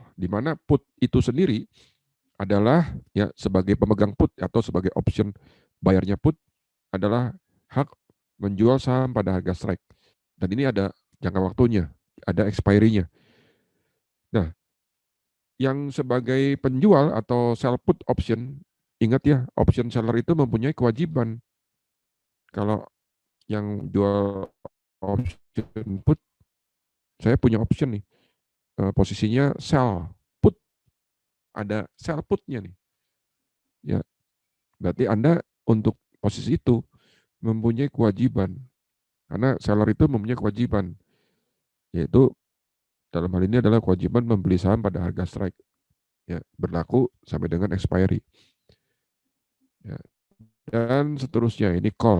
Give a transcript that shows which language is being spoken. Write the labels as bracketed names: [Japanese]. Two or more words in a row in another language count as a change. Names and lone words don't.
[Indonesian] Di mana put itu sendiri adalah ya sebagai pemegang put atau sebagai option bayarnya put adalah hak menjual saham pada harga strike. Dan ini ada jangka waktunya, ada expiry-nya. Nah, yang sebagai penjual atau [English] sell put option, [Indonesian] ingat ya, [English] option seller [Indonesian] itu mempunyai kewajiban. Kalau yang jual [English] option put, [Indonesian] saya punya option nih, posisinya [English] sell put, [Indonesian] ada [English] sell putnya [Indonesian] nih. Ya, berarti Anda untuk posisi itu mempunyai kewajiban. Karena seller itu mempunyai kewajiban, yaitu dalam hal ini adalah kewajiban membeli saham pada harga strike. Ya, berlaku sampai dengan expiry. Ya, dan seterusnya, ini call.